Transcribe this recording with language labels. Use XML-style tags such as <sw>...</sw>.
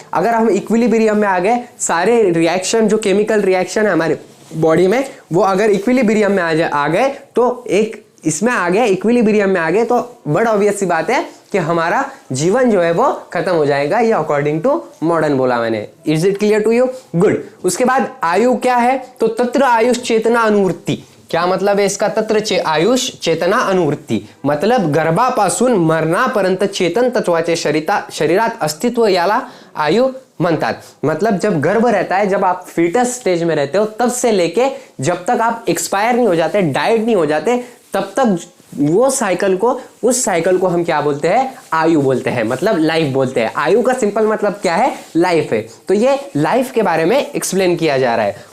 <hi>अगर हम इक्विलिब्रियम में आ गए, सारे रिएक्शन जो केमिकल रिएक्शन है हमारे बॉडी में, वो अगर इक्विलिब्रियम में आ गए, तो एक इसमें आ गए, इक्विलिब्रियम में आ गए, तो बड़ा ऑब्वियस सी बात है कि हमारा जीवन जो है वो खत्म हो जाएगा। ये अकॉर्डिंग टू मॉडर्न बोला मैंने।</hi> <en>Is it clear to you?</en> <hi>Good. उसके बाद आयु क्या है, तो</hi> <sa>तत्र आयुष चेतना अनुवृत्ती।</sa> <hi>क्या मतलब है इसका,</hi> <sa>तत्र आयुष चेतना अनुवृत्ती,</sa> <mr>मतलब गर्भापासून मरणापर्यंत चेतन तत्वाचे शरीरात अस्तित्व याला आयु म्हणतात।</mr> <hi>मतलब जब गर्भ रहता है, जब आप फीटस स्टेज में रहते हो, तब से लेके जब तक आप एक्सपायर नहीं हो जाते, डाइड नहीं हो जाते, तब तक वो साइकिल को, उस साइकिल को हम क्या बोलते हैं, आयु बोलते हैं, मतलब लाइफ बोलते हैं। आयु का सिंपल मतलब क्या है, लाइफ है। तो ये लाइफ के बारे में एक्सप्लेन किया जा रहा है।</hi>